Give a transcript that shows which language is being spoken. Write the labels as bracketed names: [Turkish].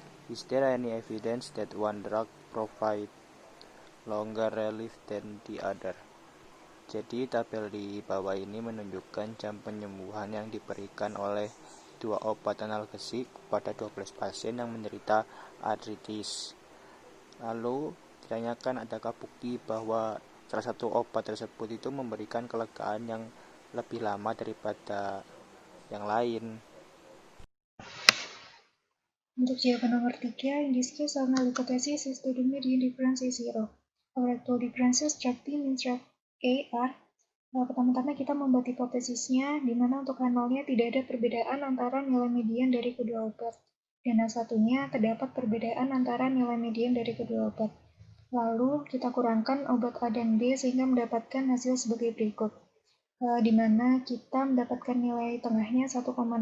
[English] Is there any evidence that one drug provides longer relief than the other? [Indonesian] Jadi tabel di bawah ini menunjukkan jam penyembuhan yang diberikan oleh 2 obat analgesik pada 12 pasien yang menderita artritis. Lalu ditanyakan adakah bukti bahwa salah satu obat tersebut itu memberikan kelegaan yang lebih lama daripada yang lain. Untuk jawaban nomor 3, [English] in this case, our null hypothesis is that the median difference is 0. Our actual differences track B means track A are, [Indonesian] pertama-tama kita membuat hipotesisnya, di mana untuk H0-nya tidak ada perbedaan antara nilai median dari kedua obat. Dan H1-nya terdapat perbedaan antara nilai median dari kedua obat. Lalu kita kurangkan obat A dan B sehingga mendapatkan hasil sebagai berikut, di mana kita mendapatkan nilai tengahnya 1,65.